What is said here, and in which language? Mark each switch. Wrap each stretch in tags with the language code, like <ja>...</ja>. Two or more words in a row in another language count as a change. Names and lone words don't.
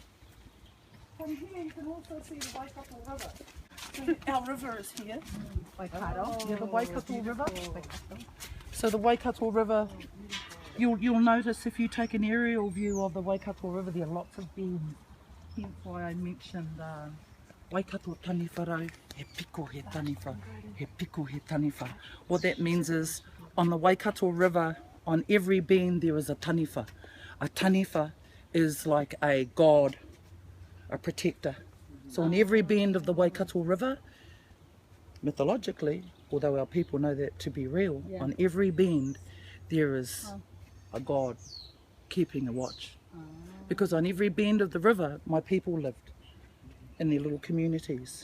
<en>From here you can also see the Waikato River. So our river is here. Waikato. Yeah, the Waikato River. So the Waikato River, you'll notice if you take an aerial view of the Waikato River, there are lots of bends. Hence why I mentioned</en> <mi>Waikato taniwharau, he piko he taniwha, he piko he taniwha.</mi> <en>What that means is, on the Waikato River, on every bend there is a taniwha. A taniwha is like a god, a protector. So on every bend of the Waikato River, mythologically, although our people know that to be real, on every bend there is a god keeping a watch. Because on every bend of the river my people lived in their little communities.</en>